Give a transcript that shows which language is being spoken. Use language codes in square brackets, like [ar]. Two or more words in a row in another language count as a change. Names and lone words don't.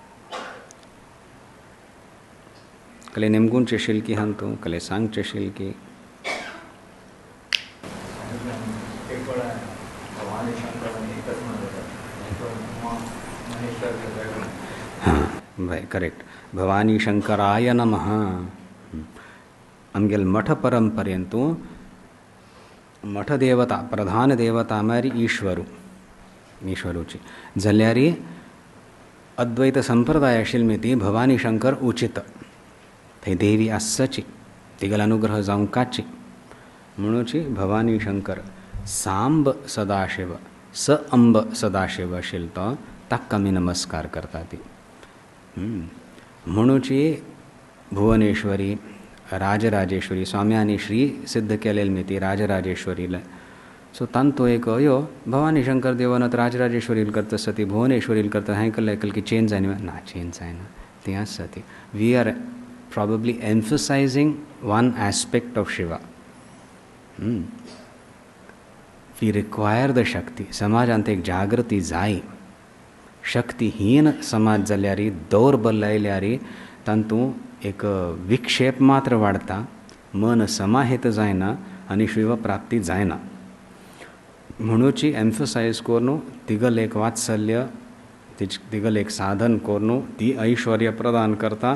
[kok] कले नेमगूंचे शिल्की हां तूं, कले सांगचे शिल्की. हां भाई करेक्ट. [sa] भवानी शंकराय नमः. [kok] आमगेल मठ परंपरेंतू मठ देवता, प्रधान देवता म्हळ्यार ईश्वरूची जाल्यार अद्वैत संप्रदाय आशिल्ली ती भवानी शंकर उचित. थंय देवी आसची, तिगेलो अनुग्रह जावंकाची म्हणूची भवानी शंकर. सांब सदाशिव, स अंब सदाशिव आशिल्लो तो, ताका आमी नमस्कार करता ती. म्हणूची भुवनेश्वरी, राजराजेश्वरी, स्वाम्यांनी श्री सिद्ध केलेली मी ती राजराजेश्वरीला. सो तांतो एक अयो भवानी शंकर देवान राजराजेश्वरील करता आसा ती भुवनेश्वरील करता हांवें केलें की चेंज जायना ना, चेंज जायना ती आसा ती. [en] We are probably emphasizing one aspect of Shiva. We require the Shakti. [kok] समाजांत एक जागृती जाय. शक्तिहीन समाज जाल्यारी, दौर्बल लायल्यारी तांतू एक विक्षेप मात्र वाढता, मन समाहित जायना आनी शिव प्राप्ती जायना. म्हणूची एम्फसायज करून तिगल एक वात्सल्य, तिगल एक साधन करून ती ऐश्वर्य प्रदान करता.